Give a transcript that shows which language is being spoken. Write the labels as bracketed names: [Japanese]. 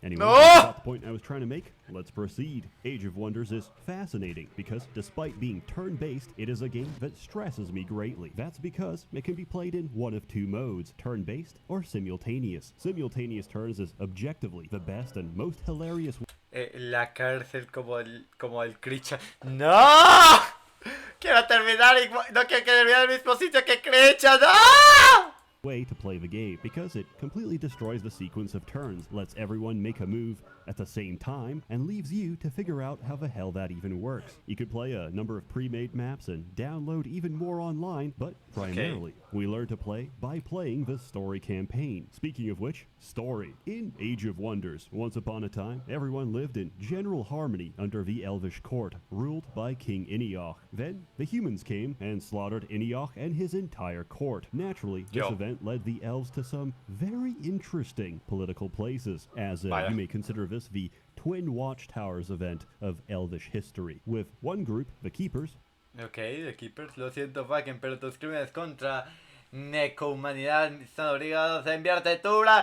[English] Anyway, that's the point I was trying to make. Let's proceed. Age of Wonders is fascinating because despite being turn-based, it is a game that stresses me greatly. That's because it can be played in one of 2 modes, turn-based or simultaneous. Simultaneous turns is objectively the best and most hilarious. [Spanish] La cárcel como el Christian. ¡No! Quiero terminar igual. No quiero que termine el mismo sitio que Christian. ¡No! [English] Way to play the game because it completely destroys the sequence of turns, lets everyone make a move at the same time, and leaves you to figure out how the hell that even works. You could play a number of pre-made maps and download even more online, but primarily, we learn to play by playing the story campaign. Speaking of which, story. In Age of Wonders, once upon a time, everyone lived in general harmony under the Elvish court, ruled by King Inioch. Then, the humans came and slaughtered Inioch and his entire court. Naturally, this event led the elves to some very interesting political places, as you may consider this the Twin Watchtowers event of Elvish history, with one group, the Keepers. [Spanish] Ok, The Keepers, lo siento, fucking, pero tus crímenes contra necohumanidad están obligados a enviarte ¡No!